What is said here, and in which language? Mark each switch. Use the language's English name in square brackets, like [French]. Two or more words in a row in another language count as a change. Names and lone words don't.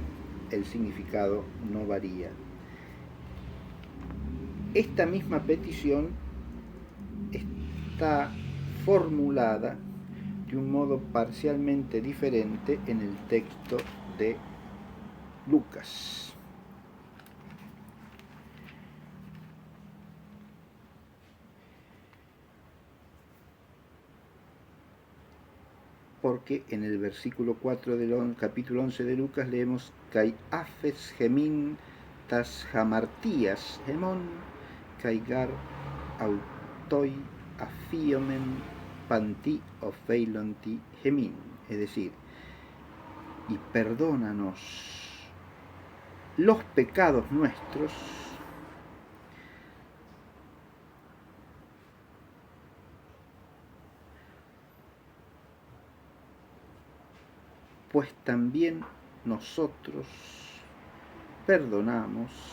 [Spanish] El significado no varía. Esta misma petición está formulada de un modo parcialmente diferente en el texto de Lucas. Porque en el versículo 4 del capítulo 11 de Lucas leemos [Greek] Καὶ ἄφες ἡμῖν τὰς ἁμαρτίας ἡμῶν καὶ γὰρ αὐτοὶ ἀφίομεν παντὶ ὀφείλοντι ἡμῖν, [Spanish] es decir, y perdónanos los pecados nuestros pues también nosotros perdonamos